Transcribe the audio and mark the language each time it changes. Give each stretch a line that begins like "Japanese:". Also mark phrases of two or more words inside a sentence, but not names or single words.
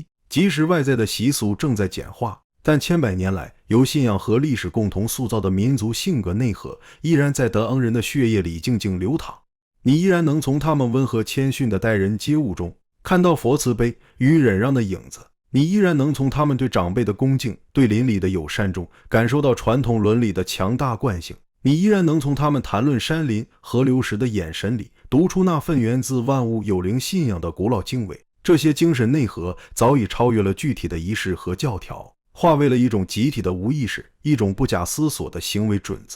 Chinese: 即使外在的習俗正在簡化，但千百年來由信仰和歷史共同塑造的民族性格內核，依然在德昂人的血液裡靜靜流淌。你依然能從他們溫和謙遜的待人接物中，看到佛慈悲與忍讓的影子。你依然能從他們對長輩的恭敬、對鄰里的友善中，感受到傳統倫理的強大慣性。你依然能從他們談論山林、河流時的眼神裡，讀出那份源自萬物有靈信仰的古老敬畏。這些精神內核早已超越了具體的儀式和教條，化為了一種集體的無意識，一種不假思索的行為準則。